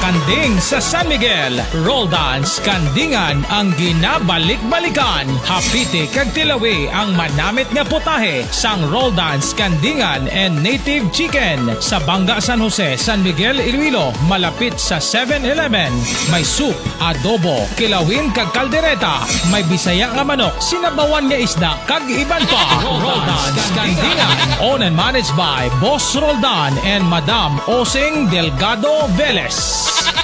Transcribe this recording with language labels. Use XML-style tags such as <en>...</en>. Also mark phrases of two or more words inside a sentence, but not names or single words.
<hil>Pagdating sa San Miguel, Roldan Skandingan ang ginabalik-balikan. Hapiti kag tilawi ang manamit nga putahe sang Roldan Skandingan and Native Chicken sa Banga San Jose, San Miguel, Iloilo, malapit sa 7-Eleven. May soup, adobo, kilawin kag kaldereta, may bisaya nga manok, sinabawan nga isda kag iban pa. Roldan Skandingan,</hil> <en>owned and managed by Boss Roldan and Madam Osing Delgado Velez.</en>